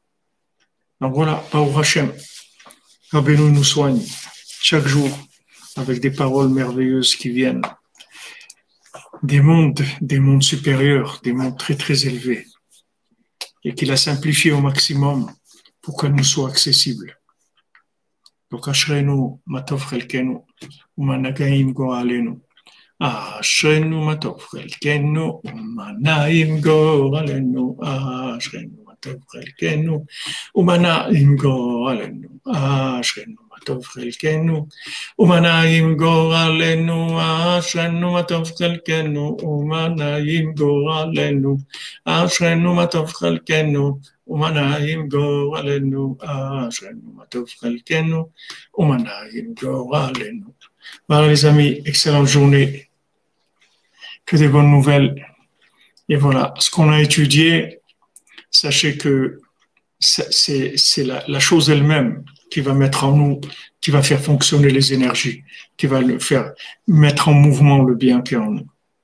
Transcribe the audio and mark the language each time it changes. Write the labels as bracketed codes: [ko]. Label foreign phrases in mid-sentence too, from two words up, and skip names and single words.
[fr] Donc voilà, [he] ברוך השם, [fr] Rabbeinu nous soigne chaque jour avec des paroles merveilleuses qui viennent des mondes supérieurs, des mondes très très élevés, et qu'il a simplifié au maximum pour qu'elles nous soient accessibles. [he] Donc, אשרנו מה טוב חלקנו ומה נעים גורלנו. אשרנו מה טוב חלקנו ומה נעים גורלנו. אשרנו מה טוב חלקנו ומה נעים גורלנו. אשרנו מה טוב חלקנו ומה נעים גורלנו. אשרנו מה טוב חלקנו ומה נעים גורלנו. אשרנו מה טוב חלקנו ומה נעים גורלנו אשרנו מה טוב חלקנו ומה נעים גורלנו. [fr] Voilà les amis, excellente journée, que des bonnes nouvelles. Et voilà, ce qu'on a étudié, sachez que c'est la chose elle-même qui va mettre en nous, qui va faire fonctionner les énergies, qui va faire mettre en mouvement le bien qui est en nous.